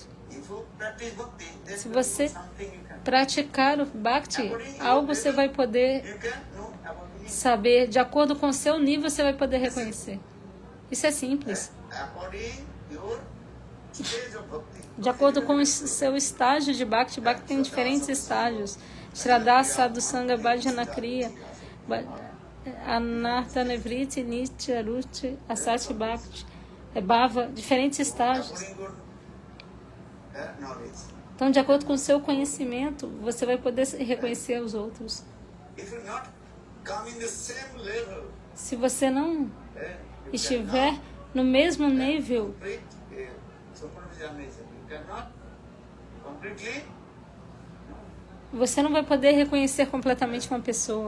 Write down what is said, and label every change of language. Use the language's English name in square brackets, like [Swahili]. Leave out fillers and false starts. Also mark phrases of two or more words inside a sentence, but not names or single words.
[Portuguese] Se você praticar o Bhakti, algo você vai poder saber, de acordo com o seu nível, você vai poder reconhecer. Isso é simples. De acordo com o seu estágio de Bhakti, Bhakti tem diferentes estágios. [Sanskrit] Shraddha, Sadhu, Sangha, Bhajana, Kriya, Anartha, Nevriti, Nitya, Ruti, Asati, Bhakti, Bhava, [Portuguese] diferentes estágios. Então, de acordo com o seu conhecimento, você vai poder reconhecer os outros. Se você não estiver no mesmo nível, você não vai poder reconhecer completamente uma pessoa.